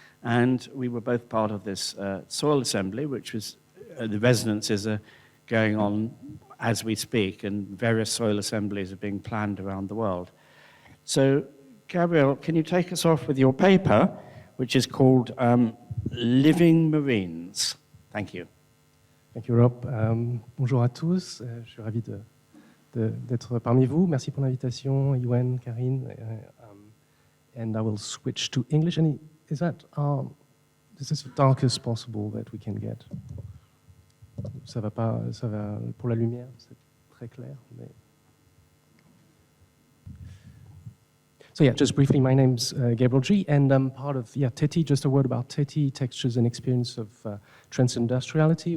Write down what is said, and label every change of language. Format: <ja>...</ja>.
<en>And we were both part of this Soil Assembly, which was, the resonances are going on as we speak, and various soil assemblies are being planned around the world. So, Gabriel, can you take us off with your paper, which is called Living Marines? Thank you. Thank you, Rob.</en> <fr>Bonjour à tous. Je suis ravi d'être parmi vous. Merci pour l'invitation, Yuen, Karine.</fr> <en>And I will switch to English. And is that this is the darkest possible that we can get?</en> <fr>Ça va pour la lumière, c'est très clair. Mais...</fr> <en>So yeah, just briefly, my name's Gabriel G, and I'm part of TETI. Just a word about TETI, Textures and Experience of Transindustriality.</en>